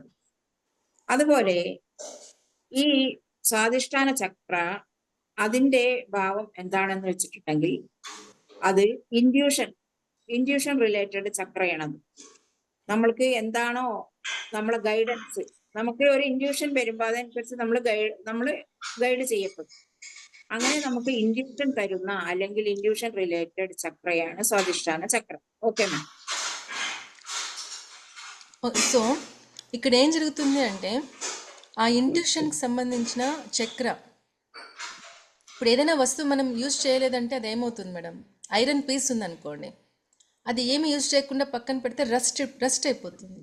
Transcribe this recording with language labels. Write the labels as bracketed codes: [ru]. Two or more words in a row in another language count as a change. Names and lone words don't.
[ml] അതുപോലെ ഈ സ്വാധിഷ്ഠാന ചക്ര അതിന്റെ ഭാവം എന്താണെന്ന് വെച്ചിട്ടുണ്ടെങ്കിൽ അത് ഇൻഡ്യൂഷൻ റിലേറ്റഡ് ചക്രയാണത്. നമ്മൾക്ക് എന്താണോ നമ്മളെ ഗൈഡൻസ്, നമുക്ക് ഒരു ഇൻഡ്യൂഷൻ വരുമ്പോൾ അതനുസരിച്ച് നമ്മൾ ഗൈഡ് ചെയ്യപ്പെടും. അങ്ങനെ നമുക്ക് ഇൻഡ്യൂഷൻ തരുന്ന അല്ലെങ്കിൽ ഇൻഡ്യൂഷൻ റിലേറ്റഡ് ചക്രയാണ് സ്വാധിഷ്ഠാന ചക്ര. [te] ఓకే మ్యామ్. సో ఇక్కడ ఏం జరుగుతుంది అంటే, ఆ ఇంట్యూషన్కి సంబంధించిన చక్ర, ఇప్పుడు ఏదైనా వస్తువు మనం యూజ్ చేయలేదంటే అది ఏమవుతుంది మేడం, ఐరన్ పీస్ ఉందనుకోండి, అది ఏమి యూజ్ చేయకుండా పక్కన పెడితే రస్ట్ అయిపోతుంది.